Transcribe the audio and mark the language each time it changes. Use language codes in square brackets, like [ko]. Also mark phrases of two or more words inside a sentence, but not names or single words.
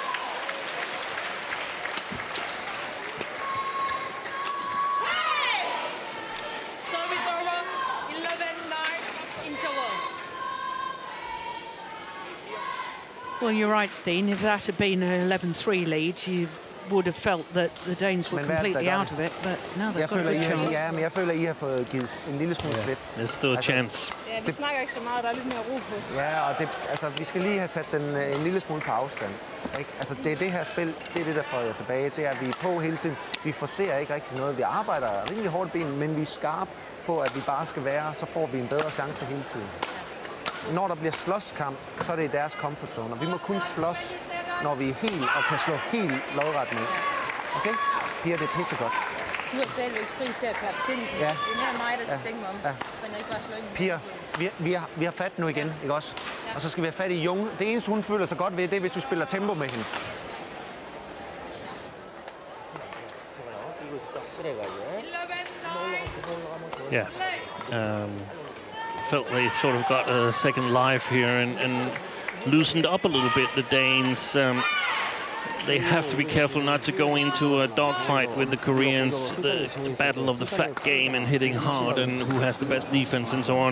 [en] Service over, 11-9 interval. Well, you're right, Steen. If that had been an 11-3 lead, you would have felt that the Danes were completely out of it, but now they've got a good chance. [da] Ja, men jeg føler, I har fået givet en lille smule slip. [en] There's still a chance. [da] Ja, vi snakker ikke så meget, der er lidt mere ro på. Ja, og det, altså, vi skal lige have sat den en lille smule på afstand. Ikke? Altså, det er det her spil, det er det, der får jer tilbage. Det er, at vi er på hele tiden. Vi forcerer ikke rigtig noget. Vi arbejder rimelig hårdt i benen, men vi er skarpe på, at vi bare skal være, så får vi en bedre chance hele tiden. Når der bliver slåskamp, så er det i deres [en] comfort zone, [da] og vi må kun slås, når vi er helt og kan slå helt lodret med. Okay? Piger, det er pissegodt. Du er selv ikke fri til at klappe til den. Ja. Det er mere mig, der skal tænke mig om. Ja. Men ikke bare slå ind. Piger, vi har fat nu igen, ikke også? Og så skal vi have fat i Jung. Det eneste, hun føler sig godt ved, det er, hvis du spiller tempo med hende. [en] Yeah. Felt they sort of got a second life here and loosened up a little bit, the Danes. They have to be careful not to go into a dogfight with the Koreans, the battle of the flat game and hitting hard and who has the best defense and so on.